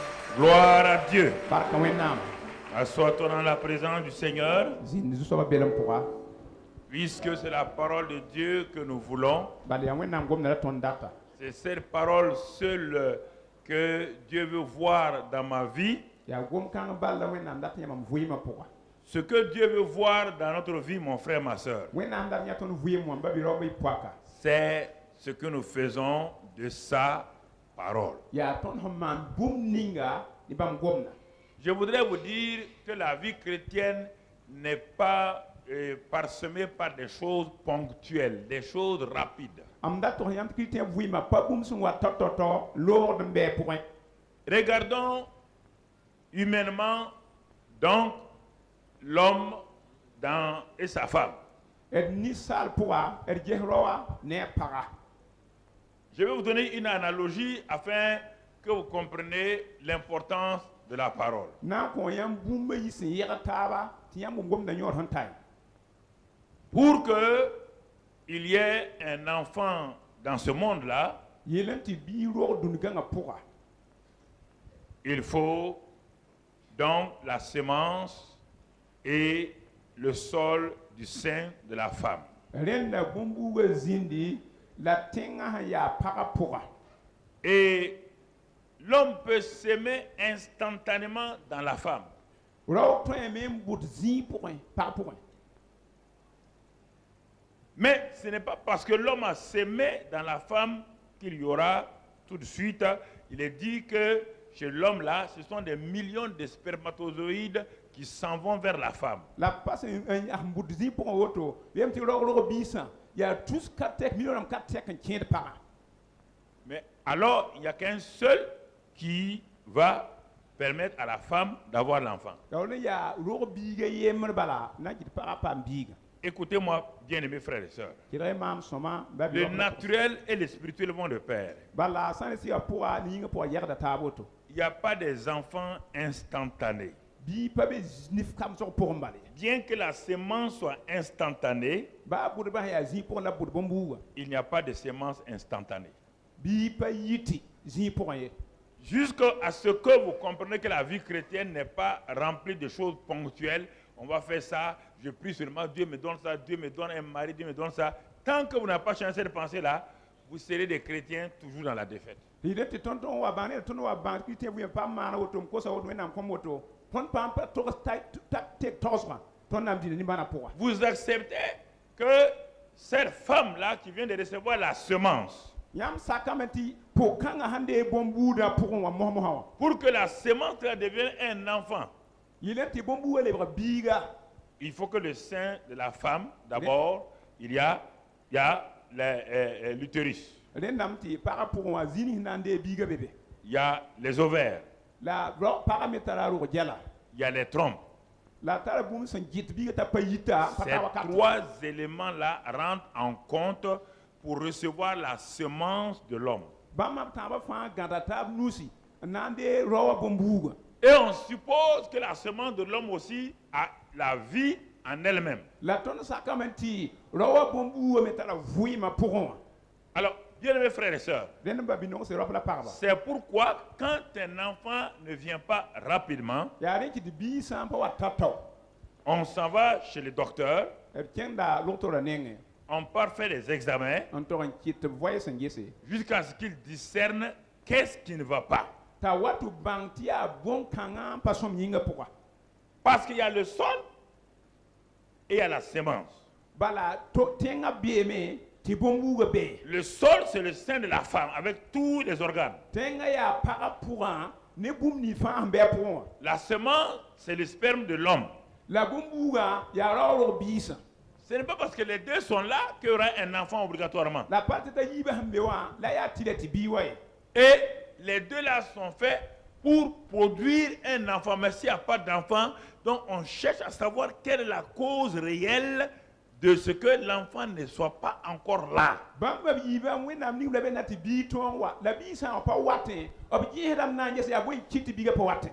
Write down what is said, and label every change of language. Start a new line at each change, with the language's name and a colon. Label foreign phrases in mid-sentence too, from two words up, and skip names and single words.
French: Gloire à Dieu.
Mossi: Barka Wẽnnaam.
French: Assois-toi dans la présence du Seigneur,
Mossi: Zĩnd zu-soabã belem pʋga.
French: puisque c'est la parole de Dieu que nous voulons.
Mossi: Bala yaa Wẽnnaam gomda la tõnd data.
French: C'est cette parole seule que Dieu veut voir dans ma vie.
Mossi: Yaa gom-kãng bal la Wẽnnaam dat yãmb m vɩɩmã pʋga.
French: Ce que Dieu veut voir dans notre vie, mon frère, ma soeur,
Mossi: Wẽnnaam dat yã tõnd vɩɩm wã ba bɩ raob y poaka.
French: c'est ce que nous faisons de sa parole.
Mossi: Yaa tõnd sẽn maan bũmb ninga ne bãmb gomda.
French: Je voudrais vous dire que la vie chrétienne n'est pas parsemée par des choses ponctuelles, des choses rapides.
Mossi: M dat tog yãmb tɩ kɩtẽ vɩɩmã pa bũmb sẽn wa tao-tao loogd n bɩ pʋgẽ.
French: Regardons humainement donc l'homme et sa femme.
Mossi: D ninsaal pʋga d ges raoa ne a paga.
French: Je vais vous donner une analogie afin que vous compreniez l'importance de la parole.
Mossi: Na n kõ yãmb bũmba yi sẽn yɛg taaba tɩ yãmb gomda yõor sẽn tae.
French: Pour qu'il y ait un enfant dans ce monde-là,
Mossi: Yɩl n tɩ bii roog dũni-gãngã pʋga.
French: il faut donc la sémence et le sol du sein de la femme.
Mossi: Rẽnda bũmb-buugã zĩndi la tẽngã sẽn yaa pagã pʋga.
French: Et l'homme peut s'aimer instantanément dans la femme.
Mossi: Rao tõeme n bʋd zĩig pʋgẽ, pag pʋgẽ.
French: Mais ce n'est pas parce que l'homme a s'aimé dans la femme qu'il y aura tout de suite. Il est dit que chez l'homme là, ce sont des millions de spermatozoïdes qui s'en vont vers la femme.
Mossi: La pas n bʋd zĩig pʋgẽ woto, yem tɩ raoog biisã yaa tus ka tɛk milionam ka tɛk n kẽed pagã.
French: Mais alors, il n'y a qu'un seul qui va permettre à la femme d'avoir l'enfant.
Mossi: Raoog ne yaa roog biigã yembr bala na kɩt pagã paam biigã.
French: Écoutez-moi, bien-aimés frères et sœurs.
Mossi: Tɩ maam sõma ba bɩ
French: Le
Mossi: raoog-
French: naturel et le spirituel vont de pair.
Mossi: bala sã ne sɩ yaa pʋga ne yĩngã pʋga yɛgda taab woto.
French: Il n'y a pas des enfants instantanés.
Mossi: Bii pa be nif kamsg pʋgẽ bale.
French: Bien que la sémence soit instantanée,
Mossi: Baa bʋdbã sẽn yaa zĩig pʋgẽ la bʋd bõn-buugã.
French: il n'y a pas de sémence instantanée.
Mossi: Bii pa yiti zĩig pʋgẽ ye.
French: Jusqu'à ce que vous compreniez que la vie chrétienne n'est pas remplie de choses ponctuelles. On va faire ça, je prie seulement, Dieu me donne ça, Dieu me donne un mari, Dieu me donne ça. Tant que vous n'avez pas changé cette pensée-là, vous serez des chrétiens toujours dans la défaite.
Mossi: Tɩ tɩ tõnd tõnd wa bãng ne tõnd wa bãng tɩ tẽ vɩɩm paam maana woto m kosa woto wẽnnaam kõm woto tõnd paam pa togs tek togsgã tõnd na n dĩna nimbãnã pʋga.
French: Vous acceptez que cette femme-là qui vient de recevoir la semence,
Mossi: Yãmb sakame tɩ pʋg-kãngã sãn dee bõn-buudã pʋgẽ wã mos-mosã wã
French: pour que la semence-là devienne un enfant,
Mossi: yɩl tɩ bõn-buugã lebg biiga.
French: il faut que le sein de la femme, d'abord, il y a l'utérus,
Mossi: Rẽndame tɩ pagã pʋgẽ wã zĩnig sẽn na n dee biiga be be.
French: il y a les ovaires,
Mossi: La pagã me tara rog gɛla
French: il y a les trompes.
Mossi: la tara bũmb sẽn gɩt biiga t'a pa yita pa
French: Ces
Mossi: ta wakat.
French: trois éléments-là rentrent en compte pour recevoir la semence de l'homme.
Mossi: Bãmb b tãabã fãa gãda taab nusi n na n dee raoã bõn-buugã.
French: Et on suppose que la semence de l'homme aussi a la vie en elle-même.
Mossi: La tõnd sakame tɩ raoã bõn-buugã me tara vɩɩmã pʋgẽ wã.
French: Alors, bien aimés frères et sœurs,
Mossi: Rẽnd ba bɩ-nogs raop la pagba.
French: c'est pourquoi quand un enfant ne vient pas rapidement,
Mossi: Yaa rẽ tɩ bii sã n pa wa tao-tao
French: on s'en va chez le docteur,
Mossi: d kẽnda log-torã nengẽ
French: on part faire des examens
Mossi: n tog n kɩt voɛɛ sẽn gese
French: jusqu'à ce qu'il discerne qu'est-ce qui ne va pas.
Mossi: t'a wa tɩ bãng tɩ yaa bõn-kãngã n pa sõm yĩngã pʋga.
French: Parce qu'il y a le sol et il y a la semence.
Mossi: Bala tẽngã beeme tɩ bõn-buugã bee.
French: Le sol, c'est le sein de la femme avec tous les organes.
Mossi: Tẽngã yaa pagã pʋgã ne bũmb nins fãa sẽn bɩ a pʋgẽ wã.
French: La semence, c'est le sperme de l'homme.
Mossi: La bõn-buugã yaa raoolg biisã.
French: Ce n'est pas parce que les deux sont là qu'il y aura un enfant obligatoirement.
Mossi: La pa tɩ t'a yiibã sẽn be wã la yaa tɩ la tɩ bii wa ye.
French: Et les deux là sont faits pour produire un enfant. Mais s'il n'y a pas d'enfant, donc on cherche à savoir quelle est la cause réelle de ce que l'enfant ne soit pas encore là.
Mossi: Bãmb b yiibã wẽnnaam ning la be na tɩ bii tõog wa la bii sã n wa pa watẽ b gẽesdame na n ges yaa bõe n kɩt tɩ biigã pa watẽ.